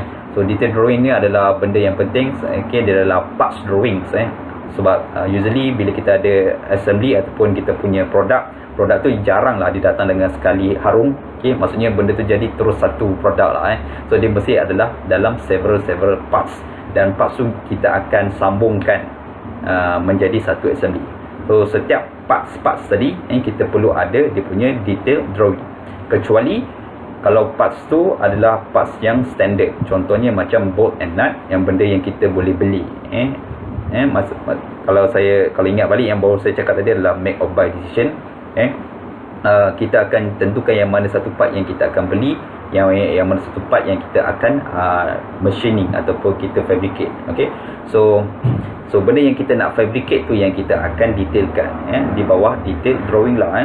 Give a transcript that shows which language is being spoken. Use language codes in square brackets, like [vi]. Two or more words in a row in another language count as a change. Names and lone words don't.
[ms] So [en] detail drawing [ms] ni adalah benda yang penting. Okay, dia adalah [en] parts drawing [ms] sebab usually bila kita ada assembly ataupun kita punya produk tu jarang lah dia datang dengan sekali harum. Okay, maksudnya benda tu jadi terus satu produk lah So dia mesti adalah dalam [en] several parts, [ms] dan parts tu kita akan sambungkan menjadi satu assembly. So setiap parts tadi kita perlu ada dia punya [en] detail drawing, [ms] kecuali kalau parts tu adalah parts yang standard. Contohnya macam [en] bolt and nut, [ms] yang benda yang kita boleh beli. Kalau ingat balik yang baru saya cakap tadi adalah [en] make or buy decision. [ms] Kita akan tentukan yang mana satu part yang kita akan beli, yang mana satu part yang kita akan machining ataupun kita fabricate. Okay, so benda yang kita nak fabricate tu yang kita akan detailkan di bawah [en] detail drawing [ms] lah.